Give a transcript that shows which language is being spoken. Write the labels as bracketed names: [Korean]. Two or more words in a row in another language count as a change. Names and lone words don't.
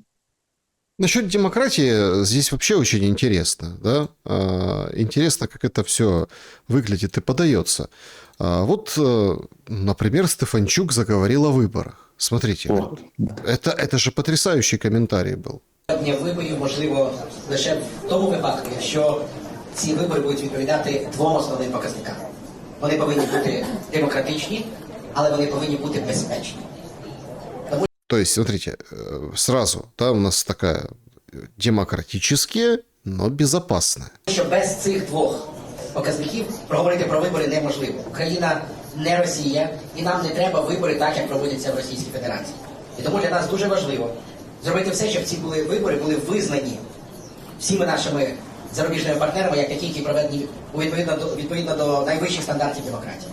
[Russian] Насчет демократии здесь вообще очень интересно, да? Интересно, как это все выглядит и подается. Вот, например, Стефанчук заговорил о выборах. Смотрите, Вот. это же потрясающий комментарий был. [Ukrainian] Дня виборів можливо лише в тому випадку, якщо ці вибори будуть відповідати двом основним показникам. Вони повинні бути демократичні, але вони повинні бути безпечні. [Russian] То есть, смотрите, сразу, да, у нас такая демократические, но безопасная. [Ukrainian] Що без цих двох показників проговорити про вибори неможливо. Україна не Росія, і нам не треба вибори так, як проводяться в Російській Федерації. І тому для нас дуже важливо зробити все, щоб ці вибори були визнані всіми нашими зарубіжними партнерами, як такі, які проведені відповідно до найвищих стандартів демократії.